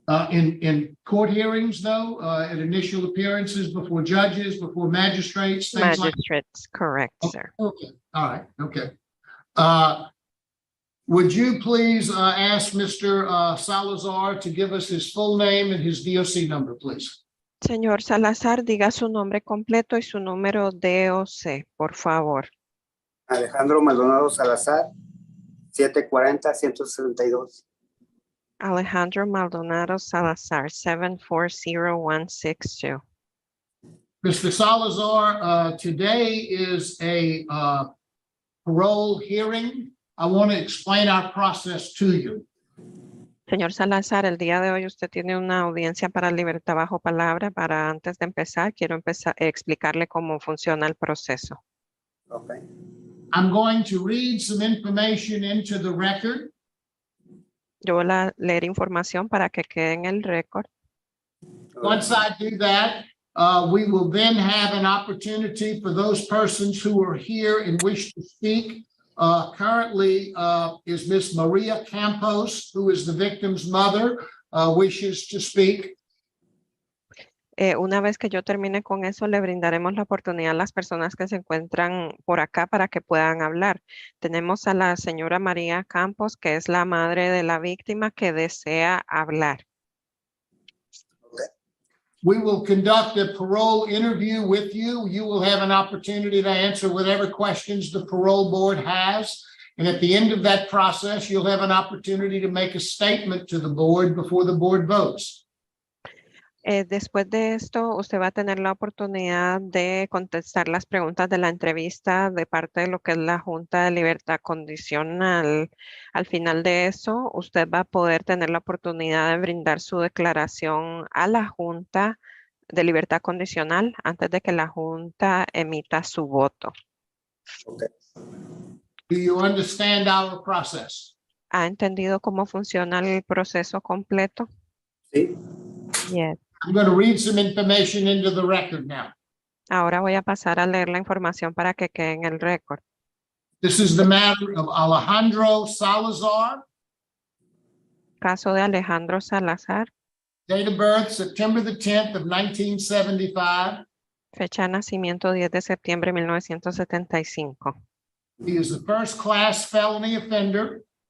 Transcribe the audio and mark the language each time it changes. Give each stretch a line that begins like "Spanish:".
English: In court hearings, though, at initial appearances before judges, before magistrates, things like. Magistrates, correct, sir. Okay, all right, okay. Would you please ask Mr. Salazar to give us his full name and his DOC number, please?
Spanish: Señor Salazar, diga su nombre completo y su número DOC, por favor. Alejandro Maldonado Salazar, 740-162. Alejandro Maldonado Salazar, 740162.
English: Mr. Salazar, today is a parole hearing. I want to explain our process to you.
Spanish: Señor Salazar, el día de hoy usted tiene una audiencia para libertad bajo palabra. Para antes de empezar, quiero explicarle cómo funciona el proceso.
English: Okay. I'm going to read some information into the record.
Spanish: Yo voy a leer información para que quede en el récord.
English: Once I do that, we will then have an opportunity for those persons who are here and wish to speak. Currently is Miss Maria Campos, who is the victim's mother, wishes to speak.
Spanish: Una vez que yo termine con eso, le brindaremos la oportunidad a las personas que se encuentran por acá para que puedan hablar. Tenemos a la señora María Campos, que es la madre de la víctima, que desea hablar.
English: We will conduct a parole interview with you. You will have an opportunity to answer whatever questions the parole board has. And at the end of that process, you'll have an opportunity to make a statement to the board before the board votes.
Spanish: Después de esto, usted va a tener la oportunidad de contestar las preguntas de la entrevista de parte de lo que es la Junta de Libertad Condicional. Al final de eso, usted va a poder tener la oportunidad de brindar su declaración a la Junta de Libertad Condicional antes de que la Junta emita su voto.
English: Okay. Do you understand our process?
Spanish: ¿Ha entendido cómo funciona el proceso completo? Sí.
English: Yes. I'm going to read some information into the record now.
Spanish: Ahora voy a pasar a leer la información para que quede en el récord.
English: This is the matter of Alejandro Salazar.
Spanish: Caso de Alejandro Salazar.
English: Date of birth, September the 10th of 1975.
Spanish: Fecha de nacimiento 10 de septiembre de 1975.
English: He is a first-class felony offender.